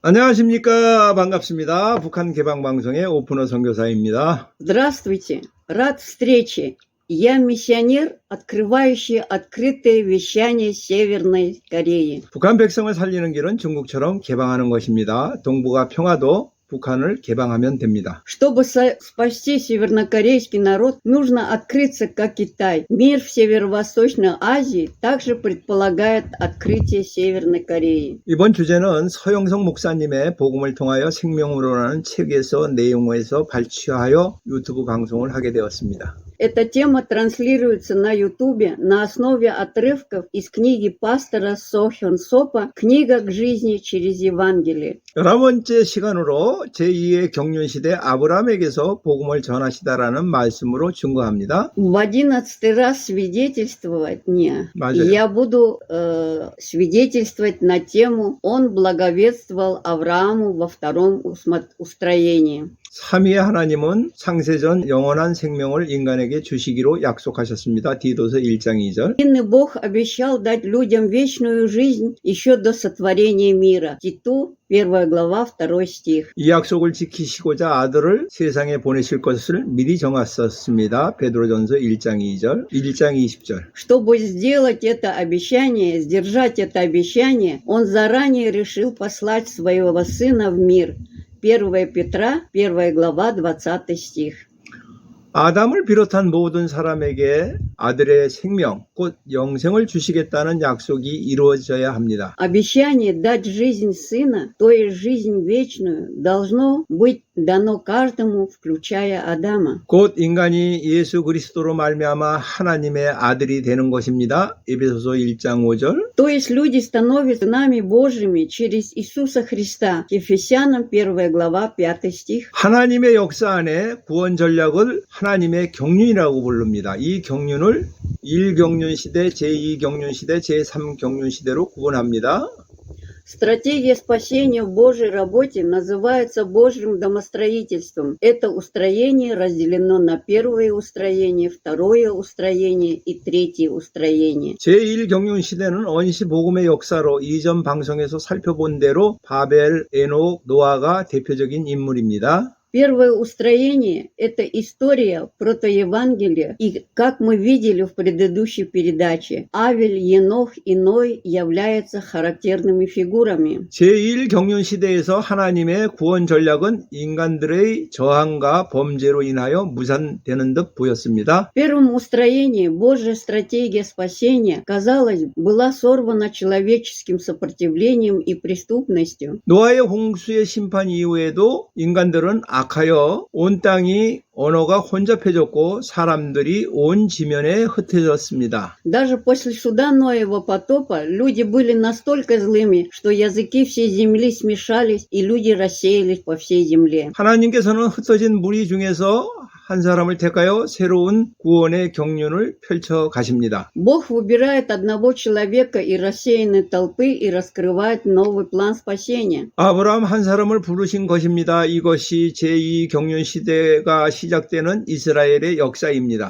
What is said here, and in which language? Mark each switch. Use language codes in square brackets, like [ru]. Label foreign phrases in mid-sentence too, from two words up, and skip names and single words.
[ko] 안녕하십니까. 반갑습니다. 북한 개방방송의 오픈어 선교사입니다. [ru] Здравствуйте, рад встрече. Я миссионер, открывающий открытое вещание Северной Кореи. [ko] 북한 백성을 살리는 길은 중국처럼 개방하는 것입니다. 동북아 평화도 북한을 개방하면 됩니다. [ru] Чтобы спасти севернокорейский народ, нужно открыться, как Китай. Мир в Северо-Восточной Азии также предполагает открытие Северной Кореи. [ko] 이번 주제는 서영석 목사님의 복음을 통하여 생명으로라는 책에서 내용에서 발췌하여 유튜브 방송을 하게 되었습니다. [ru] Эта тема транслируется на Ютубе на основе отрывков из книги пастора Со Хён Сопа «Книга к жизни через Евангелие». [ko] 11번째 시간으로 제2의 경륜시대 아브라함에게서 복음을 전하시다라는 말씀으로 증거합니다. [ru] В 11-й раз свидетельствовать мне. [ko] 맞아요. [ru] Я буду свидетельствовать на тему «Он благовествовал Аврааму во втором устроении». [ko] 삼위의 하나님은 창세전 영원한 생명을 인간에게 주시기로 약속하셨습니다. 디도서 1장 2절. [ru] Единый Бог обещал дать людям вечную жизнь еще до сотворения мира. Титу, 1 глава, 2 стих. [ko] 이 약속을 지키시고자 아들을 세상에 보내실 것을 미리 정하셨습니다. 베드로전서 1장 2절, 1장 20절. [ru] Чтобы сделать это обещание, сдержать это обещание, Он заранее решил послать своего Сына в мир. 1 Петра, 1 глава, 20 стих. [ko] 아담을 비롯한 모든 사람에게 아들의 생명, 곧 영생을 주시겠다는 약속이 이루어져야 합니다. [ru] Обещание дать жизнь Сына, то есть жизнь вечную, должно быть дано каждому, включая Адама. [ko] 곧 인간이 예수 그리스도로 말미암아 하나님의 아들이 되는 것입니다. 에베소서 1장 5절. [ru] То есть люди становятся сынами Божьими через Иисуса Христа. Ефесянам 1 глава 5 стих. [ko] 하나님의 역사 안에 구원 전략을 하나님의 경륜이라고 부릅니다. 이 경륜을 1경륜시대, 제2경륜시대, 제3경륜시대로 구분합니다. [ru] Стратегия спасения в Божьей работе называется Божьим домостроительством. Это устроение разделено на первое устроение, второе устроение и третье устроение. [ko] 제1경륜시대는 언시 복음의 역사로 이전 방송에서 살펴본 대로 바벨, 에녹, 노아가 대표적인 인물입니다. [ru] Первое устроение – это история протоевангелия, и, как мы видели в предыдущей передаче, Авель, Енох и Ной являются характерными фигурами. [ko] 제1경륜시대에서 하나님의 구원 전략은 인간들의 저항과 범죄로 인하여 무산되는 듯 보였습니다. [ru] В первом устроении Божья стратегия спасения, казалось, была сорвана человеческим сопротивлением и преступностью. [ko] 노아의 홍수의 심판 이후에도 인간들은 악하여 온 땅이 언어가 혼잡해졌고 사람들이 온 지면에 흩어졌습니다. [ru] Даже после суда Ноева потопа люди были настолько злыми, что языки всей земли смешались и люди рассеялись по всей земле. [ko] 하나님께서는 흩어진 무리 중에서 한 사람을 택하여 새로운 구원의 경륜을 펼쳐 가십니다. [ru] Бог выбирает одного человека из рассеянной толпы и раскрывает новый план спасения. [ko] 아브라함 한 사람을 부르신 것입니다. 이것이 제2경륜시대가 시작되는 이스라엘의 역사입니다.